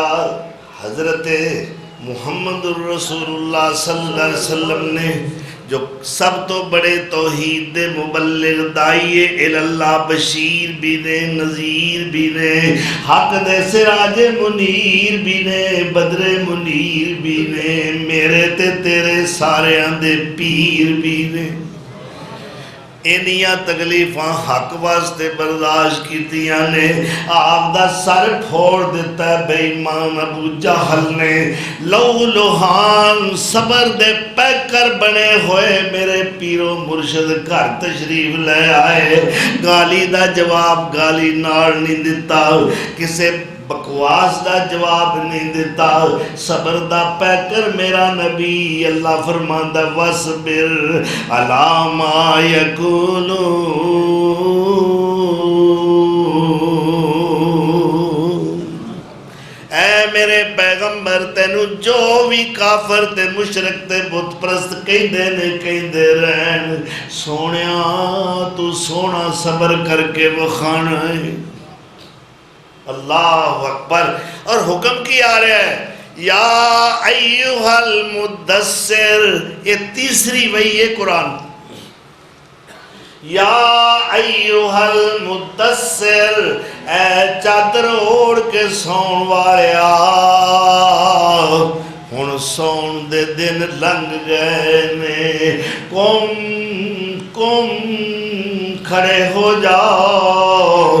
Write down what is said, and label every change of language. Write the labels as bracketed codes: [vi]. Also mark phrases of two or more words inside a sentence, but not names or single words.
[pa] حضرت محمد الرسول اللہ [ar] صلی اللہ علیہ وسلم [pa] نے جو سب تو بڑے توحید دے مبلغ دائی اللہ، بشیر بھی نے، نذیر بھی نے، حق دے سراج منیر بھی نے، بدر منیر بھی نے، میرے تے تیرے سارے دے پیر بھی نے۔ انیاں تکلیفاں حق واسطے برداشت کیتیاں نے، آپ دا سر پھوڑ دیتا ہے بے ایمان ابو جہل نے، لو لوہان صبر دے پیکر بنے ہوئے میرے پیرو مرشد گھر تشریف لے آئے، گالی دا جواب گالی نار نہیں دیتا، کسے بکواس دا جواب نہیں دیتا، صبر دا پیکر میرا نبی۔ اللہ فرماندا [ar] وَاصْبِرْ عَلَىٰ مَا يَقُولُونَ، [pa] اے میرے پیغمبر تینو جو بھی کافر تے مشرک تے بت پرست کہندے نے کہندے رہن، سونیا تو سونا صبر کر کے وکھانا ہے۔ [ar] اللہ اکبر۔ [pa] اور حکم کی آ رہا ہے [ar] یا ایہا المدثر، [pa] یہ تیسری وحی ہے قرآن، [ar] یا ایہا المدثر، [pa] اے چادر اوڑھ کے سون والیا، ہن سون دے دن لنگ گئے نے، قم کھڑے ہو جاؤ۔